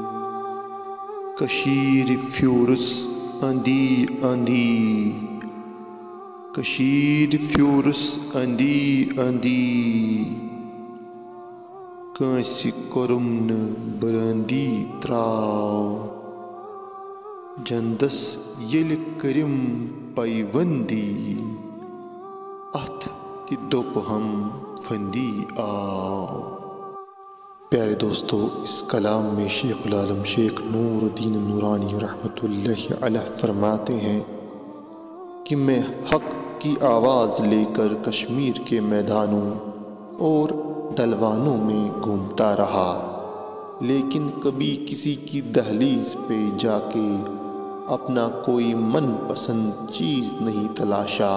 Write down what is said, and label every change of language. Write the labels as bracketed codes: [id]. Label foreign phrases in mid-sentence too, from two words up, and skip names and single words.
[ks] کشیر فیورس اندی اندی، کشیر فیورس اندی اندی، کانسی کرم برندی تراو، جندس یل کرم پیوندی، اتھ تہ دوپ ہم فندی آو۔ [ur] پیارے دوستو، اس کلام میں شیخ العالم شیخ نور الدین نورانی [ar] رحمۃ اللہ علیہ [ur] فرماتے ہیں کہ میں حق کی آواز لے کر کشمیر کے میدانوں اور ڈلوانوں میں گھومتا رہا، لیکن کبھی کسی کی دہلیز پہ جا کے اپنا کوئی من پسند چیز نہیں تلاشا۔